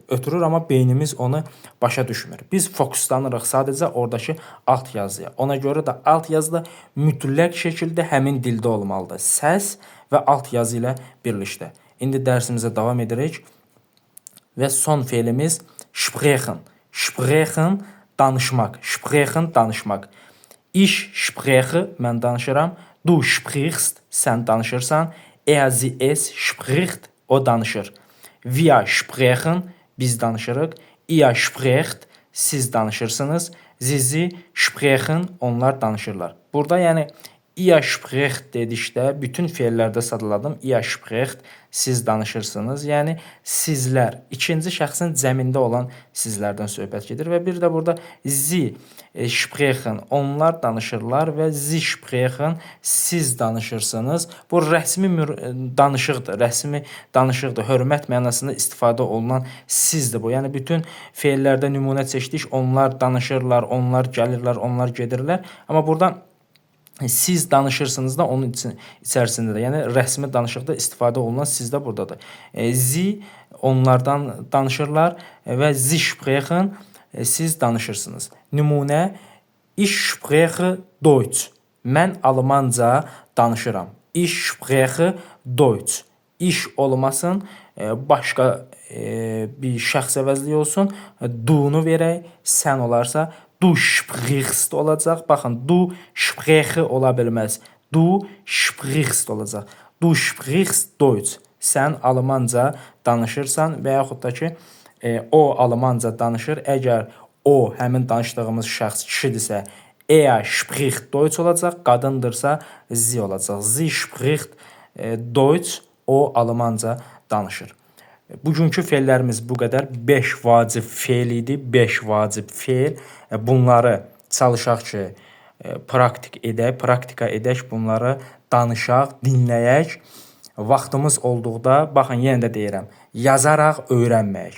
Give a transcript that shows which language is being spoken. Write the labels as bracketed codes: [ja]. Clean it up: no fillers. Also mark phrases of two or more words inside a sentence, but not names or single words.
[az] Ötürür, amma beynimiz onu başa düşmür. Biz fokuslanırıq sadəcə oradakı alt yazıya. Ona görə də alt yazıda mütləq şəkildə həmin dildə olmalıdır. Səs və alt yazı ilə birlikdə. İndi dərsimizə davam edirik. Və son feilimiz sprechen. Sprechen, danışmaq. [de] Sprechen, danışmaq. Ich spreche, [az] mən danışıram. [de] Du sprichst, [az] sən danışırsan. [de] Er, sie, es spricht, [az] o danışır. [de] Wir sprechen, [az] biz danışırıq. [de] Ihr sprecht, [az] siz danışırsınız. [de] Sie sprechen, [az] onlar danışırlar. Burada yəni [de] ihr sprecht [az] dedikdə bütün feillərdə sadaladım. [de] Ihr sprecht, [az] siz danışırsınız. Yəni sizlər, ikinci şəxsin cəmində olan sizlərdən söhbət gedir və bir də burada [de] sie sprechen, [az] onlar danışırlar və [de] sie sprechen, [az] siz danışırsınız. Bu rəsmi danışıqdır, rəsmi danışıqdır. Hörmət mənasında istifadə olunan sizdir bu. Yəni bütün feillərdə nümunə çəkdik. Onlar danışırlar, onlar gəlirlər, onlar gedirlər. Amma burada siz danışırsınız da onun içərisində də. Yəni rəsmi danışıqda istifadə olunan siz də buradadır. Sie onlardan danışırlar və [de] sie sprechen, [az] siz danışırsınız. Nümunə: [de] Ich spreche Deutsch. [az] Mən almanca danışıram. [de] Ich spreche Deutsch. [az] İş olmasın, başqa bir şəxs əvəzliyi olsun. Du-nu verək, sən olarsa [de] du sprichst [az] olacaq. Baxın, [de] du spreche [az] ola bilməz. [de] Du sprichst [az] olacaq. [de] Du sprichst Deutsch. [az] Sən almanca danışırsan və yaxud da ki, o almanca danışır. Əgər o, həmin danışdığımız şəxs kişidirsə, [de] er spricht Deutsch [az] olacaq. Qadındırsa, [de] sie olacaq. Sie spricht Deutsch, [az] o almanca danışır. Bugünkü feillərimiz bu qədər. 5 vacib feil idi. 5 vacib feil. Bunları çalışaq ki, praktika edək, bunları danışaq, dinləyək. Vaxtımız olduqda, baxın, yenə də deyirəm, yazaraq öyrənməyək.